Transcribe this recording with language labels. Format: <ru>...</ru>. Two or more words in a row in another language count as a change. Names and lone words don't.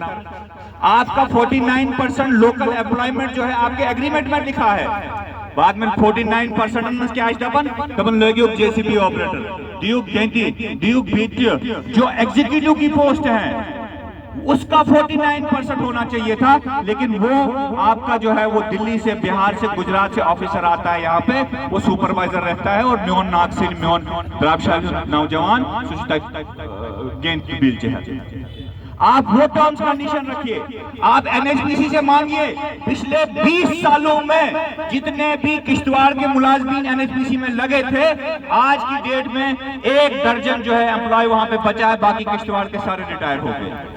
<hi>आपका 49%</hi> <en>local employment</en> <hi>जो है आपके एग्रीमेंट में लिखा है, बाद में 49% में क्या डबन लगे</hi> <en>JCB operator</en> <hi>ड्यूक बीटीओ जो एग्जीक्यूटिव की पोस्ट है उसका 49% होना चाहिए था, लेकिन वो आपका जो है वो दिल्ली से, बिहार से, गुजरात से ऑफिसर आता है यहाँ पे, वो सुपरवाइजर रहता है, और</hi> <ks>म्योन नागसिन म्योन प्रभावशाली नौजवान बिल</ks> <hi>जो है। आप वो</hi> <en>terms condition</en> <hi>रखिए, आप एनएचपीसी से मांगिए। पिछले 20 सालों में जितने भी किश्तवाड़ के मुलाजमीन एनएचपीसी में लगे थे, आज की डेट में 1 दर्जन जो है एम्प्लॉय वहां पे बचा है, बाकी किश्तवाड़ के सारे रिटायर हो गए।</hi>